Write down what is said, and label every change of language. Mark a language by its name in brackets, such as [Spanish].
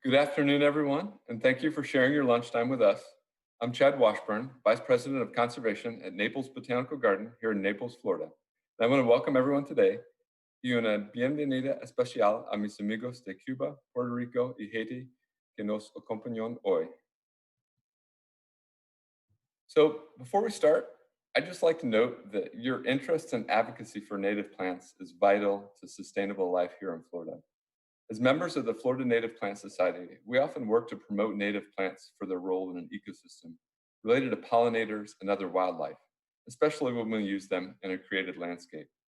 [English] Good afternoon, everyone, and thank you for sharing your lunchtime with us. I'm Chad Washburn, Vice President of Conservation at Naples Botanical Garden here in Naples, Florida. And I want to welcome everyone today. [Spanish] Y una bienvenida especial a mis amigos de Cuba, Puerto Rico y Haiti que nos acompañan hoy. [English] So, before we start, I'd just like to note that your interest and advocacy for native plants is vital to sustainable life here in Florida. As members of the Florida Native Plant Society, we often work to promote native plants for their role in an ecosystem related to pollinators and other wildlife, especially when we use them in a created landscape.